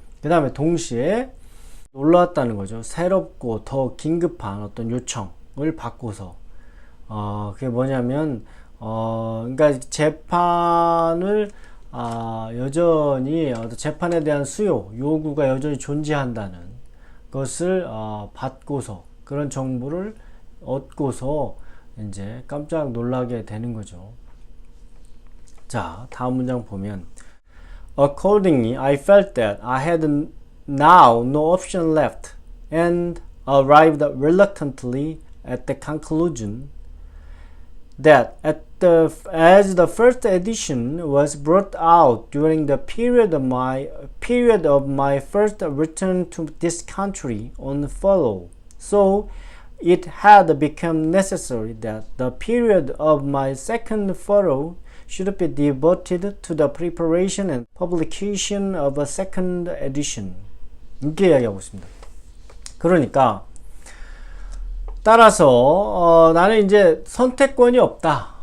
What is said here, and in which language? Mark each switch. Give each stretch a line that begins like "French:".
Korean: 그 다음에 동시에 놀라웠다는 거죠. 새롭고 더 긴급한 어떤 요청을 받고서 그게 뭐냐면 그러니까 재판을 여전히 재판에 대한 수요 요구가 여전히 존재한다는 것을 받고서 그런 정보를 얻고서 이제 깜짝 놀라게 되는 거죠. 자, 다음 문장 보면
English: Accordingly, I felt that I had now no option left and arrived reluctantly at the conclusion that as the first edition was brought out during the period of my first return to this country on furlough, so it had become necessary that the period of my second furlough should be devoted to the preparation and publication of a second edition.
Korean: 이렇게 이야기하고 있습니다. 그러니까 따라서 나는 이제 선택권이 없다.